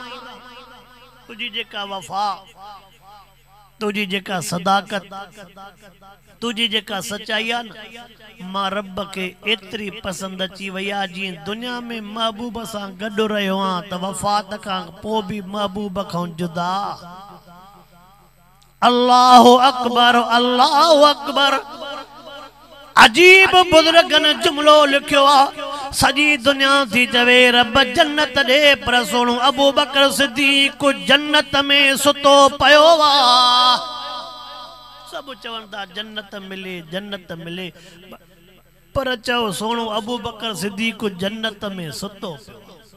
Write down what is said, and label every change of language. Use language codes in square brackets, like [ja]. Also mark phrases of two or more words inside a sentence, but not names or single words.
[sd] तुझी जेका वफा तुझी जेका सदाकत तुझी जेका सच्चाई आहे न मां रब के एतरी पसंद अची वई आहे जीअं दुनिया में महबूब सां गॾु रहियो आहियां त वफ़ात खां पोइ बि महबूब खां जुदा। [ar] الله أكبر الله أكبر. [sd] अजीब बुजुर्गन जुमलो लिखियो आहे सजी दुनिया थी चवे रब जन्नत दे पर सोणो अबू बकर सिद्दीक जन्नत में सुतो पयो आहे। सब चवन था जन्नत मिले पर चओ सोणो अबू बकर सिद्दीक जन्नत में सुतो पियो।